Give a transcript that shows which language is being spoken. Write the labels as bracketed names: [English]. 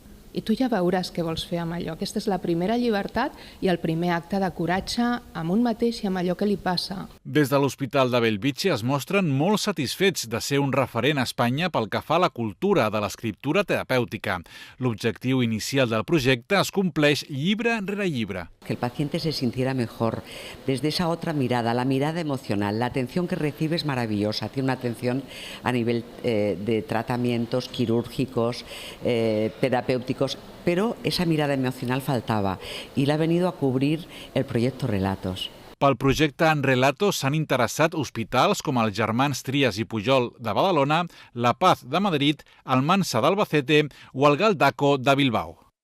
[Catalan] I tu ja veuràs què vols fer amb allò. Aquesta és la primera llibertat i el primer acte de coratge amb un mateix i amb allò que li passa. Des de l'Hospital de Bellvitge es mostren molt satisfets de ser un referent a Espanya pel que fa a la cultura de l'escriptura terapèutica. L'objectiu inicial del projecte es compleix llibre rere llibre. [Spanish] que el paciente se sintiera mejor, desde esa otra mirada, la mirada emocional. La atención que recibe es maravillosa, tiene una atención a nivel de tratamientos quirúrgicos, terapéuticos, pero esa mirada emocional faltava y la ha venido a cubrir el proyecto Relatos. [Catalan] Pel projecte En Relatos s'han interessat hospitals com els Germans Trias i Pujol de Badalona, La Paz de Madrid, Almansa d'Albacete o el Galdaco de Bilbao.